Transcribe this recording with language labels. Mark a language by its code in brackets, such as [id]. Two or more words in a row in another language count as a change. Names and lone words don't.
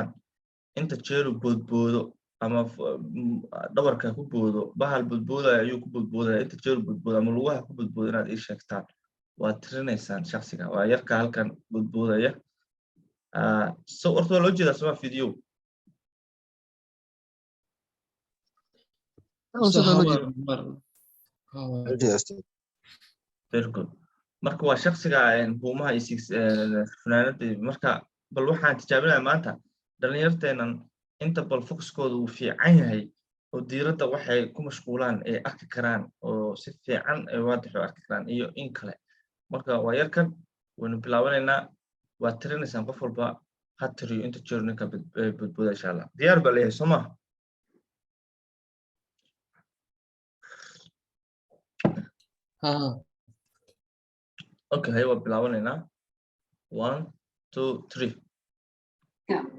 [so] inta jeeru boodboodo ama dhabarka ku boodo, bahal boodboodaya ayuu ku boodboodaya. inta jeeru boodboodo ama lugaha ku boodboodo inaad ii sheegtaan. waad tirinaysaan shakhsiga. waa yarka halkan boodboodaya. so horta waa loo jeedaa sama video. [en] very good. [so] marka waa shakhsiga buumaha iyo funaanada. marka bal waxaan tijaabinayaa maanta dhalinyarteenan inta bal focuskooda uu fiican yahay oo diiradda waxay ku mashquulaan ay arki karaan oo si fiican ay waadix u arki karaan iyo in kale. marka waa yarkan waynu bilaabanaynaa. waad tirinaysaan qof walba ha tiriyo inta jeer ninka boodbooda [ar] إن شاء الله. [so] diyaar baa leeyahay soo maha? okay, hay waa bilaabanaynaa. 1 2 3 Go.